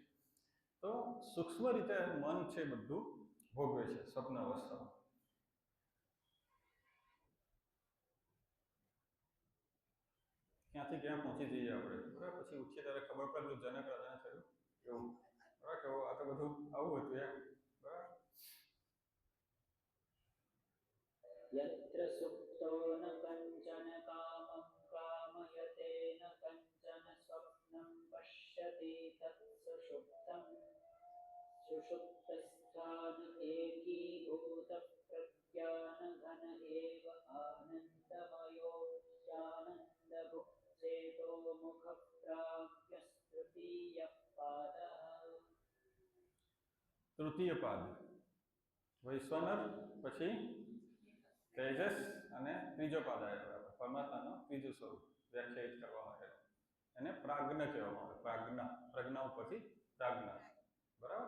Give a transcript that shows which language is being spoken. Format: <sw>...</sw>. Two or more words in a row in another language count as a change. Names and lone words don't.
<gu>તો સૂક્ષ્મ રીતે મન છે બધું ભોગવે છે સ્વપ્ન અવસ્થામાં. ક્યાંથી ક્યાં પહોંચી જઈએ આપણે, બરાબર. પછી ઉઠીએ ત્યારે ખબર પડે જનક રાજાને થયું એવું, બરાબર, કે આ તો બધું આવું હતું એમ, બરાબર.</gu> <sa>यत्र सुप्तो न कञ्चन कामं कामयते न कञ्चन स्वप्नं पश्यति तत् सुषुप्तस्थान एकीभूतः प्रज्ञानघन एव आनन्दमयो ह्यानन्दभुक् चेतोमुखः प्राज्ञस्तृतीयः पादः.</sa> <gu>તૃતીય પાદ વૈશ્વાનર, પછી તેજસ અને ત્રીજો પાદ આવ્યો પરમાત્માનો ત્રીજું સ્વરૂપ વ્યાખ્યાયિત કરવા માટે, એને પ્રાજ્ઞ કહેવામાં આવે. પ્રજ્ઞા ઉપરથી પ્રાજ્ઞા, બરાબર.</gu>